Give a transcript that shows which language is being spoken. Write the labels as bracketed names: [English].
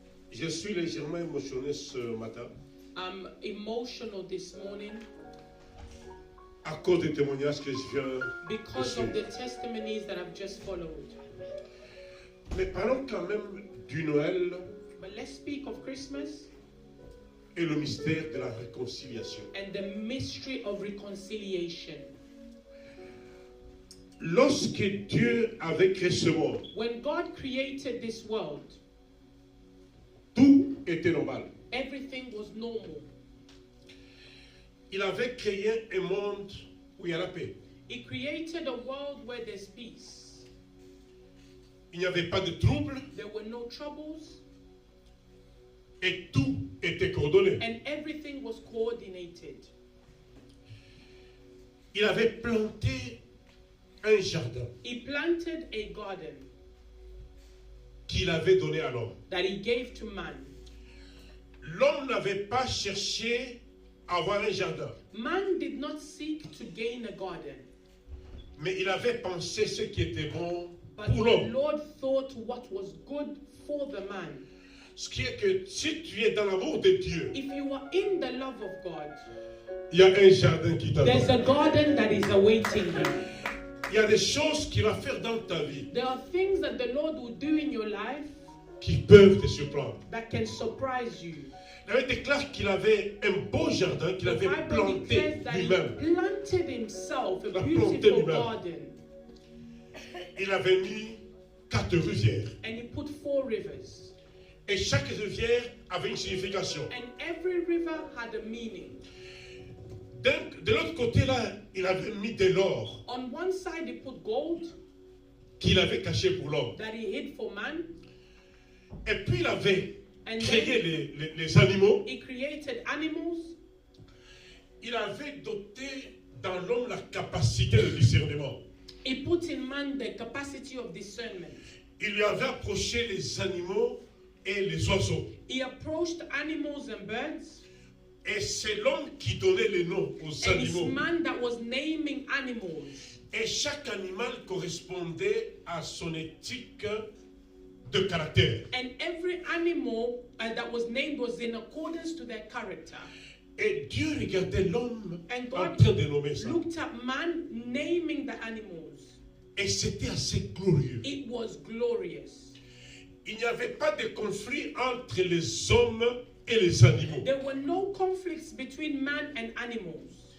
[French] Je suis légèrement émotionné ce matin [English] I'm emotional this morning [French] à cause des témoignages que je viens [English] because [French] de [English] of the [French] suivre. [English] testimonies that I've just followed. [French] Mais parlons quand même du Noël [English] But let's speak of Christmas [French] et le mystère de la réconciliation. [English] and the mystery of reconciliation. [French] Lorsque Dieu avait créé ce monde, [English] When God created this world, [French] tout était normal. [English] everything was normal. [French] Il avait créé un monde où il y a la paix. [English] He created a world where there's peace. [French] Il n'y avait pas de troubles [English] There were no troubles, [French] et tout était coordonné. [English] and everything was coordinated. [French] Il avait planté un jardin [English] He planted a garden [French] qu'il avait donné à l'homme. [English] that he gave to man. [French] L'homme n'avait pas cherché à avoir un jardin, [English] Man did not seek to gain a garden, [French] mais il avait pensé ce qui était bon [English] but [French] pour [English] the [French] l'homme. [English] Lord thought what was good for the man. [French] Ce qui est que si tu es dans l'amour de Dieu, [English] If you are in the love of God, [French] il y a un jardin qui [English] there's a [French] t'attend. [English] garden that is awaiting you. [French] Il y a des choses qu'il va faire dans ta vie [English] There are things that the Lord will do in your life [French] qui peuvent te surprendre. [English] that can surprise you. [French] Il avait déclaré qu'il avait un beau jardin qu'il [English] The [French] avait [English] Bible [French] planté [English] declares that he [French] lui-même. [English] planted himself a [French] Il a planté [English] beautiful [French] lui-même. [English] garden, [French] Il avait mis 4 rivières. [English] and he put 4 rivers, [French] Et chaque rivière avait une signification. [English] and every river had a meaning. [French] De l'autre côté, là, il avait mis de l'or [English] On one side he put gold [French] qu'il avait caché pour l'homme. [English] that he hid for man, [French] Et puis il avait [English] and [French] créé [English] then [French] les animaux. [English] he created animals. [French] Il avait doté dans l'homme la capacité de discernement. [English] He put in man the capacity of discernment. [French] Il lui avait approché les animaux et les oiseaux. [English] He approached animals and birds, [French] Et c'est l'homme qui donnait les noms aux [English] and it's [French] animaux. [English] man that was naming animals. [French] Et chaque animal correspondait à son éthique de caractère. [English] And every animal that was named was in accordance to their character. [French] Et Dieu regardait l'homme [English] And [French] en [English] God [French] train de nommer ça. [English] looked at man naming the animals. [French] Et c'était assez glorieux. [English] It was glorious. [French] Il n'y avait pas de conflit entre les hommes et les animaux. [English] There were no conflicts between man and animals.